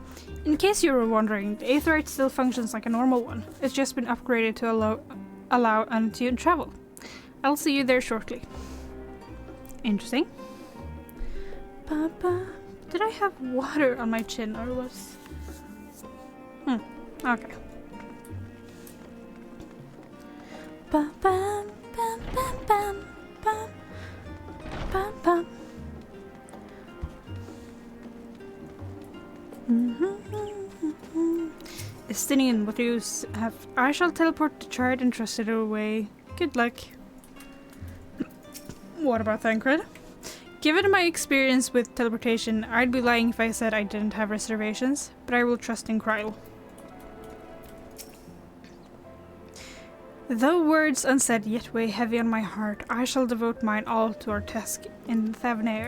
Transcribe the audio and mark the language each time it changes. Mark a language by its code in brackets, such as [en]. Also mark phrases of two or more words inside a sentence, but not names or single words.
[en] In case you were wondering, the Aetherite still functions like a normal one. It's just been upgraded to allow untuned travel. I'll see you there shortly. Interesting. Did I have water on my chin or was... Okay. Bam bam bam bam bam bam bam bam. Estinian, what do you have? I shall teleport to Chard and trust it away. Good luck. What about Thancred? Given my experience with teleportation, I'd be lying if I said I didn't have reservations, but I will trust in Kryle. Though words unsaid yet weigh heavy on my heart, I shall devote mine all to our task in Thavnair.